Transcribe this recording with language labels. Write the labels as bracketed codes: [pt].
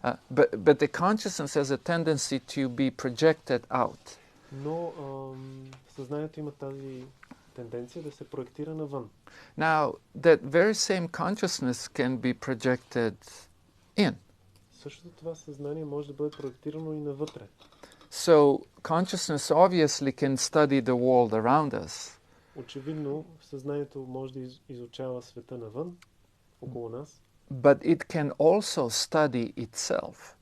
[en] But the consciousness has a tendency to be projected out. [bg] Но съзнанието има тази тенденция да се проектира навън. [en] Now, that very same consciousness can be projected in. [bg] Същото това съзнание може да бъде проектирано и навътре. [en] So, consciousness obviously can study the world around us. [bg] Очевидно, съзнанието може да изучава света навън, около нас, [en] But it can also study itself.